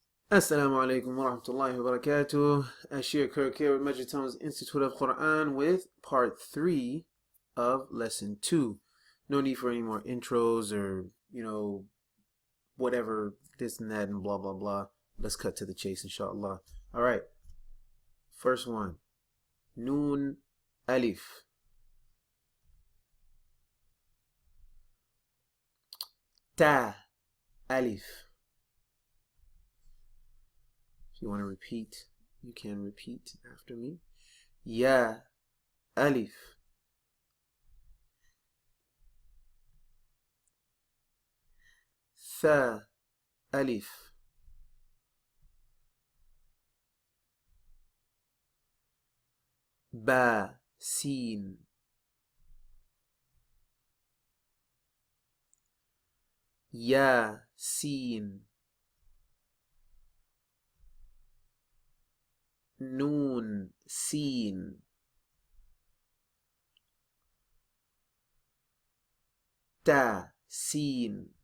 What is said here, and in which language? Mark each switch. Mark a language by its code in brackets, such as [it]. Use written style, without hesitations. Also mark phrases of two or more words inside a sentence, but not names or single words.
[ar] السلام عليكم ورحمة الله وبركاته. [en] Ashir Kirk here with Majid Town's Institute of Quran with part 3 of lesson 2. No need for any more intros or, whatever, this and that and blah blah blah. Let's cut to the chase, inshallah. Alright, first one. [ar] نون ألف. تاء ألف. If you want to repeat, you can repeat after me. ياء ألف. ثاء ألف. باء سين. ياء سين. نون سين. تاء سين.